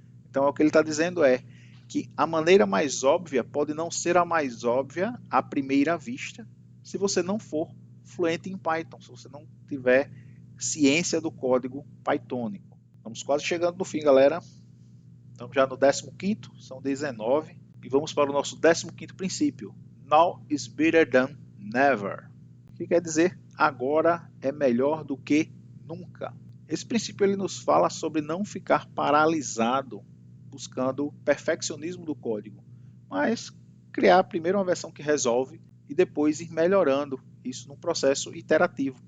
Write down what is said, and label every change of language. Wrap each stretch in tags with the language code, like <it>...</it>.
<pt>Então, o que ele está dizendo é que a maneira mais óbvia pode não ser a mais óbvia à primeira vista, se você não for fluente em Python, se você não tiver ciência do código pythônico. Estamos quase chegando no fim, galera. Estamos já no 15º, são 19. E vamos para o nosso 15º princípio.</pt> <en>Now is better than never.</en> <pt>O que quer dizer? Agora é melhor do que nunca. Esse princípio ele nos fala sobre não ficar paralisado buscando o perfeccionismo do código, mas criar primeiro uma versão que resolve e depois ir melhorando isso num processo iterativo.</pt>